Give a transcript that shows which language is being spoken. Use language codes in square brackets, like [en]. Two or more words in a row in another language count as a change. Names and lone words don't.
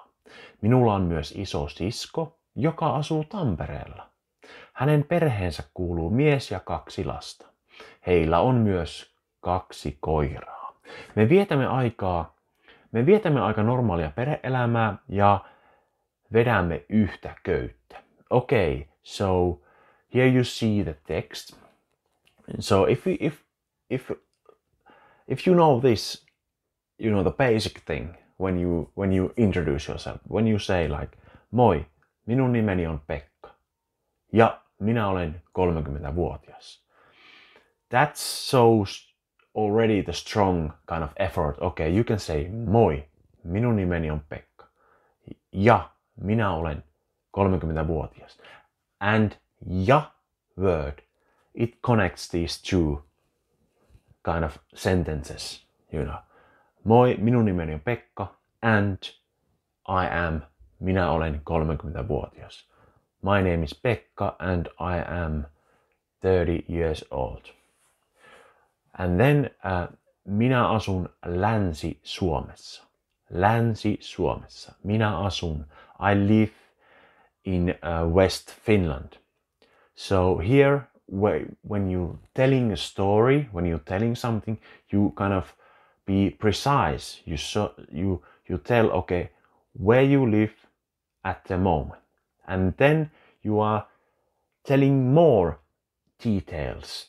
[fi] Minulla on myös iso sisko, joka asuu Tampereella. Hänen perheensä kuuluu mies ja 2 lasta. Heillä on myös 2 koiraa. Me vietämme aika normaalia perhe-elämää ja vedämme yhtä köyttä. [en] Okay, so here you see the text. So if you know this, you know the basic thing when you introduce yourself, when you say like, [fi] moi, minun nimeni on Pekka ja minä olen 30-vuotias. [en] That shows already the strong kind of effort. Okay, you can say [fi] moi, minun nimeni on Pekka ja minä olen 30-vuotias. [en] And ja word, it connects these two kind of sentences, [fi] Moi, minun nimeni on Pekka, and minä olen 30-vuotias. [en] My name is Pekka and I am 30 years old. And then [fi] minä asun Länsi-Suomessa. Länsi-Suomessa. Minä asun. [en] I live in West Finland. So here, when you're telling a story, when you're telling something, you kind of be precise. You tell, okay, where you live at the moment, and then you are telling more details.